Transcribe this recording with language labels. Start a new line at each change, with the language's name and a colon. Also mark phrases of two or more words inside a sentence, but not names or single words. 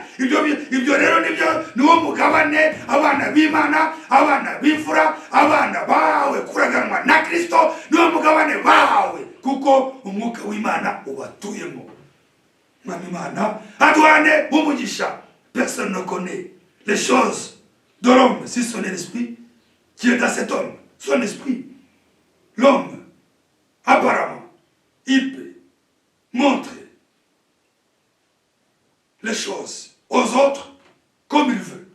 Kinyarwanda: Ibyo rero niwo mugabane abana b'Imana, abana b'imfura, abana bawe kuraganwa na Kristo, niwo mugabane bawe kuko umwuka w'Imana ubatuyemo. Mwami Imana aduhane umugisha.
French: Personne ne connaît les choses de l'homme si ce n'est l'esprit qui est dans cet homme, son esprit. L'homme, apparemment, il peut montrer les choses aux autres comme il veut.